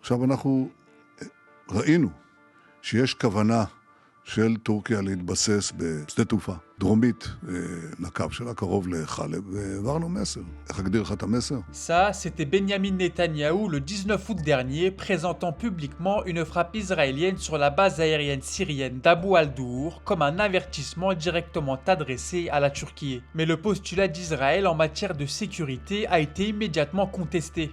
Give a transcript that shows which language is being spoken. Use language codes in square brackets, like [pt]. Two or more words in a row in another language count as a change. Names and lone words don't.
[he] עכשיו אנחנו ראינו שיש כוונה של טורקיה להתבסס בשדה תעופה דרומית לקו שלה, קרוב לחלב, והעברנו מסר. איך אגדיר לך את המסר? [fr] Ça, c'était Benyamin Netanyahou le 19 août dernier, présentant publiquement une frappe israélienne sur la base aérienne syrienne d'Abu al-Dour comme un avertissement directement adressé à la Turquie. Mais le postulat d'Israël en matière de sécurité a été immédiatement contesté.